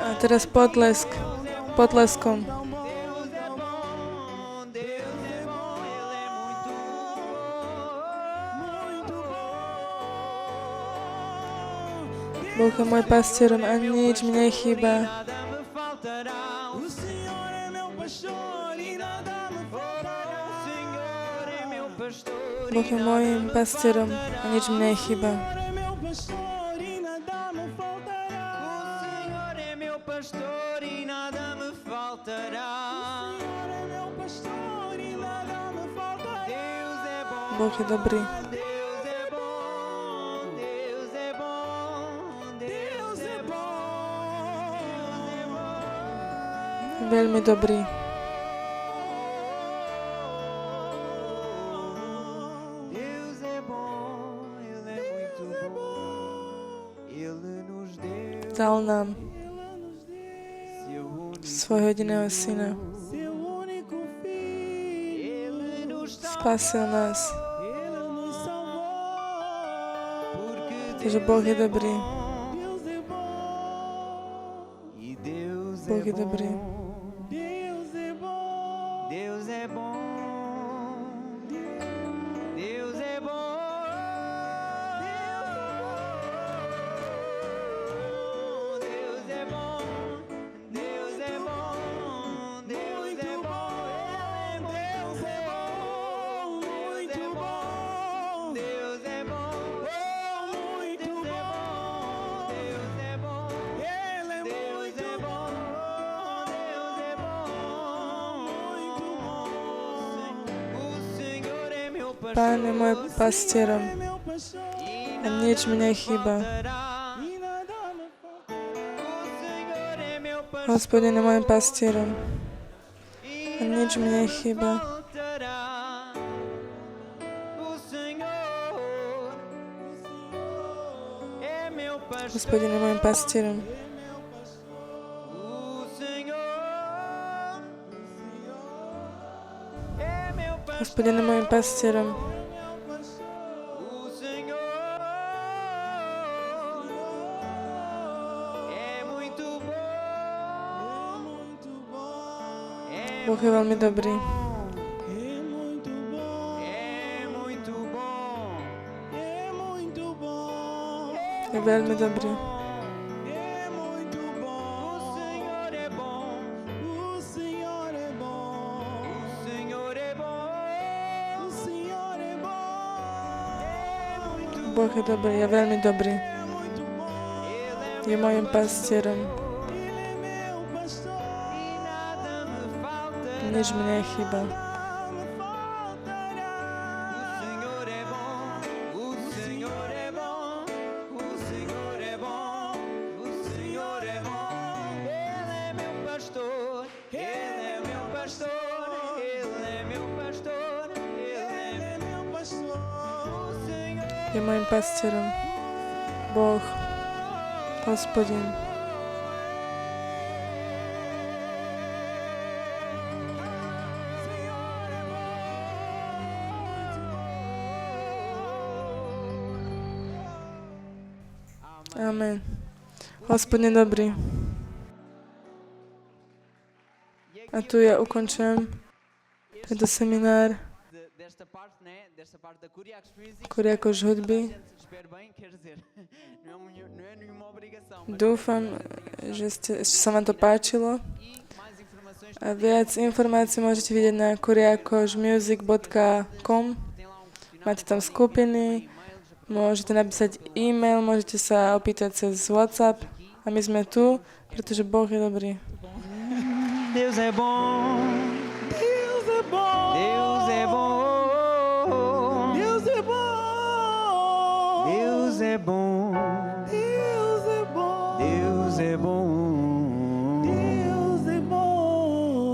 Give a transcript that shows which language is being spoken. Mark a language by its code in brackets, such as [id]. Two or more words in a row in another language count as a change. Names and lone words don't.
[sk] A teraz potleskom. [pt] Deus é bom. Deus é bom. Ele é muito bom. [sk] Boh je môj pastierom a nič mi nechýba. [pt] Nada me faltará. O Senhor é meu pastor e nada me faltará. O Senhor é meu pastor [sk] Boh je môjim pastierom a nič mi nechýba. [pt] é meu pastor e nada me faltará. O Senhor é meu pastor e nada me faltará. O Senhor é meu pastor e nada me faltará. Deus é bom. [sk] Boh je dobrý. [pt] Deus é bom. Deus é bom. Deus é bom. [sk] Veľmi dobrý. [pt] Deus é bom, Ele é muito bom. Ele nos deu [sk] Dal nám [pt] seu único, [sk] svojho jediného syna. [pt] seu único filho. Ele nos [sk] Spasil nás. [pt] Ele nos salvou. Porque [sk] Takže Boh je dobrý. [pt] Deus é bom. E Deus [sk] Boh [pt] é [sk] je dobrý. [pt] bom. Deus é bom. Deus é bom. Deus é bom. Deus é bom. Deus é bom. Deus é bom. Deus é bom. Muito bom. Deus é bom. Muito bom. Deus é bom. Ele é muito bom. Deus é bom. Muito bom. O Senhor é meu pastor. [sk] Pán je môj pastierom [pt] Meu pastor. [sk] a nič mi nechýba. [pt] E nada me faltará. O Senhor é meu pastor. [sk] Hospodin je môjim pastierom a nič mi nechýba. [pt] Faltará. O Senhor é meu pastor. [sk] Hospodin je môjim pastierom [pt] O Senhor é meu pastor. [sk] Hospodin je môjim pastierom [pt] O Senhor é muito bom. [sk] Boh je veľmi dobrý. [pt] É muito bom. É muito bom. É muito bom. [sk] Je veľmi dobrý. [pt] É muito bom. O Senhor é bom. O Senhor é bom. O Senhor é bom. O Senhor é bom. É muito bom. [sk] Boh je dobrý, je veľmi dobrý. [pt] É muito bom. Ele [sk] Je môjim pastierom. [pt] é meu pastor. E nada me faltará. [sk] Nič mi nechýba. [pt] Me faltará. O Senhor é bom. O Senhor é bom. O Senhor é bom. O Senhor é bom. Ele é meu pastor. Ele é meu pastor. Ele é meu pastor. Ele é meu pastor. O Senhor [sk] Je môjim pastierom. Boh, Hospodin. Amen. Hospodin je dobrý. A tu ja ukončujem tento seminár [pt] desta parte, né? Desta parte da Kuriakos Music. [sk] Kuriakos hudby. [pt] Espero bem, quer dizer, não é nenhuma obrigação. [sk] Dúfam, že sa vám to páčilo. [pt] E mais informações, [sk] A viac informácií môžete vidieť na kuriakosmusic.com. [pt] tem lá um questionário, [sk] Máte tam skupiny, môžete napísať e-mail, môžete sa opýtať cez WhatsApp. A my sme tu, pretože Boh je dobrý. [pt] Deus é bom. Deus é bom. Deus é bom. Deus é bom. Deus é bom. Deus é bom. Deus é bom. Deus é bom.